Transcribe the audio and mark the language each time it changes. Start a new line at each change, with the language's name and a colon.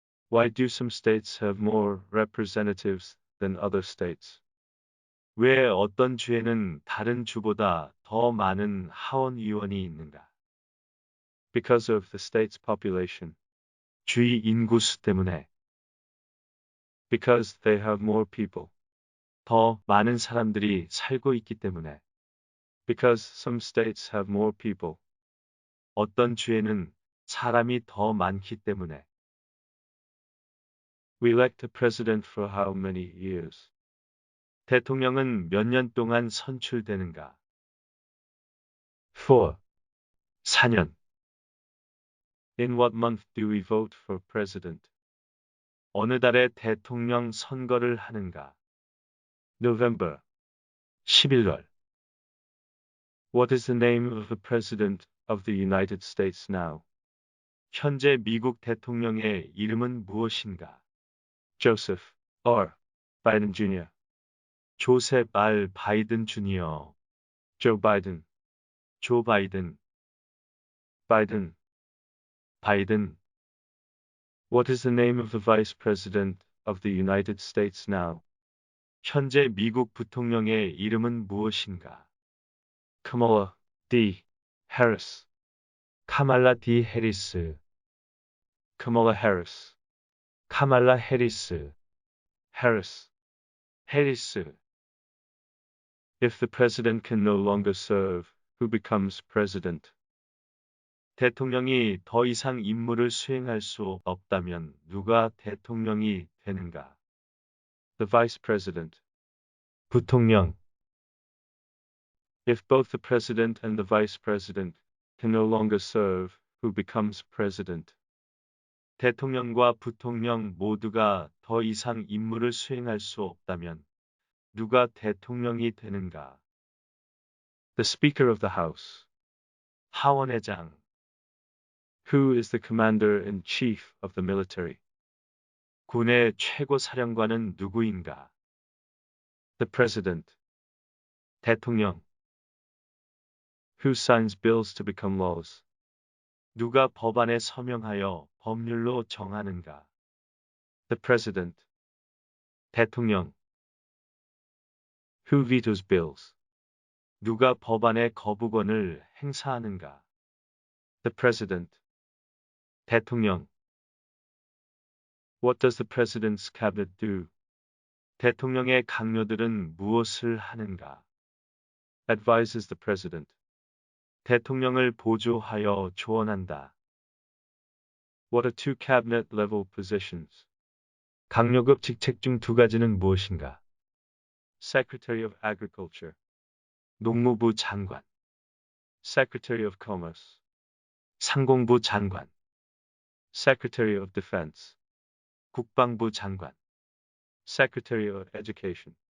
English: Why do some states have more representatives than other states?
Korean: 왜 어떤 주에는 다른 주보다 더 많은 하원 의원이 있는가?
English: Because of the state's population.
Korean: 주의 인구수 때문에.
English: Because they have more people.
Korean: 더 많은 사람들이 살고 있기 때문에.
English: Because some states have more people.
Korean: 어떤 주에는 사람이 더 많기 때문에.
English: We elect a president for how many years?
Korean: 대통령은 몇 년 동안 선출되는가? 4. 4년.
English: In what month do we vote for president?
Korean: 어느 달에 대통령 선거를 하는가?
English: November.
Korean: 11월.
English: What is the name of the president of the United States now?
Korean: 현재 미국 대통령의 이름은 무엇인가?
English: Joseph R. Biden Jr. 조셉 R.
Korean: 바이든 주니어. Joe Biden. 조 바이든. Biden. 바이든.
English: What is the name of the vice president of the United States now?
Korean: 현재 미국 부통령의 이름은 무엇인가?
English: Kamala D. Harris. 카말라 디 해리스. Kamala Harris.
Korean: 카말라 해리스. Harris. 해리스.
English: If the president can no longer serve, who becomes president?
Korean: 대통령이 더 이상 임무를 수행할 수 없다면 누가 대통령이 되는가?
English: The vice president.
Korean: 부통령.
English: If both the president and the vice president can no longer serve, who becomes president?
Korean: 대통령과 부통령 모두가 더 이상 임무를 수행할 수 없다면 누가 대통령이 되는가?
English: The Speaker of the House.
Korean: 하원의장.
English: Who is the commander-in-chief of the military?
Korean: 군의 최고 사령관은 누구인가?
English: The President.
Korean: 대통령.
English: Who signs bills to become laws?
Korean: 누가 법안에 서명하여 법률로 정하는가?
English: The President.
Korean: 대통령.
English: Who vetoes bills?
Korean: 누가 법안의 거부권을 행사하는가?
English: The President.
Korean: 대통령.
English: What does the President's cabinet do?
Korean: 대통령의 강요들은 무엇을 하는가?
English: Advises the President.
Korean: 대통령을 보조하여 조언한다.
English: What are two cabinet-level positions?
Korean: 강요급 직책 중 두 가지는 무엇인가?
English: Secretary of Agriculture.
Korean: 농무부 장관.
English: Secretary of Commerce.
Korean: 상공부 장관.
English: Secretary of Defense.
Korean: 국방부 장관.
English: Secretary of Education.